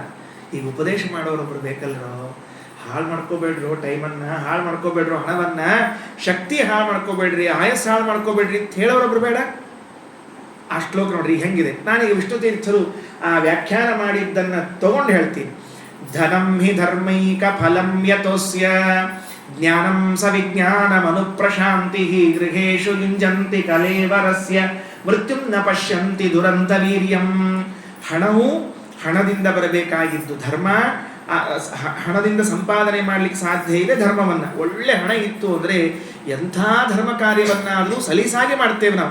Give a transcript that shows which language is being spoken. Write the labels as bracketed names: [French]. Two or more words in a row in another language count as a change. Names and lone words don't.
[Kannada] ಈಗ ಉಪದೇಶ ಮಾಡೋರೊಬ್ರು ಬೇಕಲ್ರೋ, ಹಾಳು ಮಾಡ್ಕೋಬೇಡ್ರು, ಟೈಮನ್ನು ಹಾಳು ಮಾಡ್ಕೋಬೇಡ್ರು, ಹಣವನ್ನ ಶಕ್ತಿ ಹಾಳು ಮಾಡ್ಕೋಬೇಡ್ರಿ, ಆಯಸ್ಸು ಹಾಳು ಮಾಡ್ಕೋಬೇಡ್ರಿ ಅಂತ ಹೇಳೋರೊಬ್ರು ಬೇಡ. ಆ ಶ್ಲೋಕ ನೋಡ್ರಿ ಹೆಂಗಿದೆ. ನಾನೀಗ ವಿಷ್ಣು ತೀರ್ಥರು ಆ ವ್ಯಾಖ್ಯಾನ ಮಾಡಿದ್ದನ್ನು ತಗೊಂಡು ಹೇಳ್ತೀನಿ. [Sanskrit] ಧನಂ ಹಿ ಧರ್ಮೈಕ ಫಲಂ ಯತೋಸ್ಯ ಜ್ಞಾನಂ ಸ ವಿಜ್ಞಾನಮನುಪ್ರಶಾಂತಿ ಗೃಹೇಶು ಯುಂಜಂತಿ ಕಲೇವರಸ್ಯ ಮೃತ್ಯುಂ ನ ಪಶ್ಯಂತಿ ದುರಂತ ವೀರ್ಯಂ. [Kannada] ಹಣವು ಹಣದಿಂದ ಬರಬೇಕಾಗಿದ್ದು ಧರ್ಮ, ಹಣದಿಂದ ಸಂಪಾದನೆ ಮಾಡ್ಲಿಕ್ಕೆ ಸಾಧ್ಯ ಇದೆ ಧರ್ಮವನ್ನು. ಒಳ್ಳೆ ಹಣ ಇತ್ತು ಅಂದರೆ ಎಂಥ ಧರ್ಮ ಕಾರ್ಯವನ್ನಾದರೂ ಸಲೀಸಾಗಿ ಮಾಡ್ತೇವೆ ನಾವು.